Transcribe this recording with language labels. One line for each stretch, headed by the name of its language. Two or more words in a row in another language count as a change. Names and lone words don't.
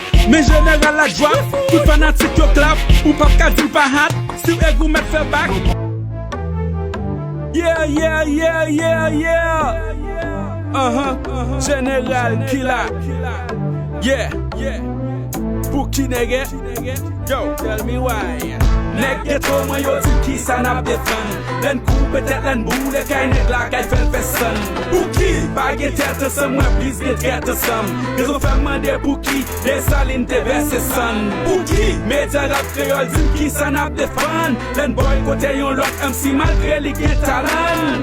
Haitian Creole: Men jeneral la dwap, tout fanatik yo klap, ou pa ka di l pa hat, si ou e gou mèt fè bak. Yeah, yeah, yeah, yeah, yeah. Uh-huh, uh-huh. Jeneral Killa. Yeah, yeah. Pou ki nègè?
English: Yo, tell me why.
Haitian Creole: Nèg de tro mwen yo di ki sa n ap defann. Lèn koupe tèt, lèn boule, kay nèg la, kay fè l fè sann. Pou ki? Pa gen tèt ansanm, mwen plis gen trèt ansanm. Rezon fè mande pou ki? Desalin te vèse sann. Pou ki? Medya rap kreyòl di ki sa n ap defann. Lèn boykote yon lòt M C malgre li gen talan.